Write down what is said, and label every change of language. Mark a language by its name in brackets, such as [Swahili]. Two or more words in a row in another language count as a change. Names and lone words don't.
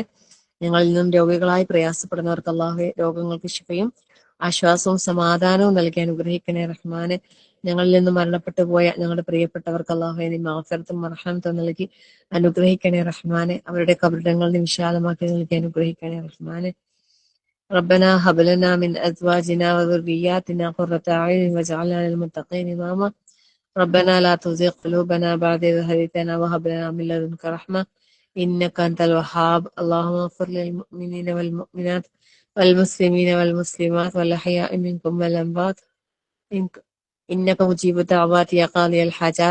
[Malayalam] ഞങ്ങളിൽ നിന്നും രോഗികളായി പ്രയാസപ്പെടുന്നവർക്ക് അല്ലാഹുവേ രോഗങ്ങൾക്ക് ശിഫയും ആശ്വാസവും സമാധാനവും നൽകി അനുഗ്രഹിക്കണേ റഹ്മാനെ. ഞങ്ങളിൽ നിന്ന് മരണപ്പെട്ടു പോയ ഞങ്ങളുടെ പ്രിയപ്പെട്ടവർക്ക് അല്ലാഹുവേ നീ മഗ്ഫിറത്തും മർഹമത്തും നൽകി അനുഗ്രഹിക്കണേ റഹ്മാനെ. അവരുടെ കബറിടങ്ങൾ നീ വിശാലമാക്കി നൽകി അനുഗ്രഹിക്കണേ റഹ്മാനെ. [Arabic] ربنا هب لنا من أزواجنا وذرياتنا قرة أعين واجعلنا للمتقين إماما. ربنا لا تزغ قلوبنا بعد إذ هديتنا وهب لنا من لدنك رحمة إنك أنت الوهاب. اللهم اغفر للمؤمنين والمؤمنات والمسلمين والمسلمات والأحياء منكم والأموات إنك مجيب الدعوات يا قاضي الحاجات.